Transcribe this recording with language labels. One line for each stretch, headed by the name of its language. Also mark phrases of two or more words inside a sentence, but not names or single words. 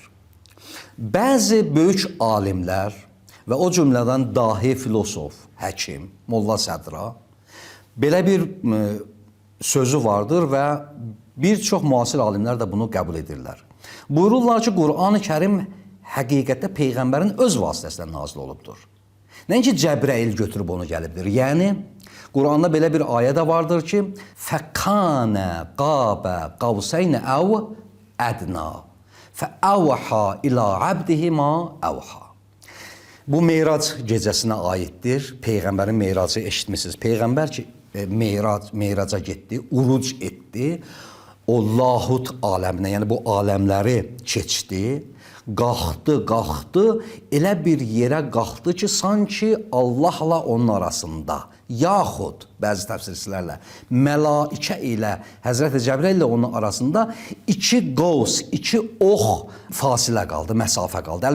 Azerbaijani: Bəzi böyük alimlər və o cümlədən dahi filosof, həkim, Molla Sədra belə bir sözü vardır və bir çox müasir alimlər də bunu qəbul edirlər. Buyururlar ki, Qur'an-ı Kərim həqiqətdə Peyğəmbərin öz vasitəsilə nazil olubdur. Nəinki Cəbrəil götürüb onu gəlibdir. Yəni, Qur'anda belə bir ayə də vardır ki,
Arabic: فَقَانَ قَابَ قَوْسَيْنَ أو أدنى فَأَوْحَا إِلَى عَبْدِهِ مَا أَوْحَا.
Azerbaijani: Bu Meyrac gecəsinə aiddir. Peyğəmbərin Meyracı eşitmişsiniz. Peyğəmbər ki, Meyraca getdi, uruc etdi. O lahut aləminə, yəni bu aləmləri keçdi. Qalxdı, elə bir yerə qalxdı ki, sanki Allahla onun arasında, yaxud bəzi təfsirçilərlə mələikə ilə Həzrəti Cəbrəil ilə onun arasında iki qovs, iki ox fasilə qaldı, məsafə qaldı.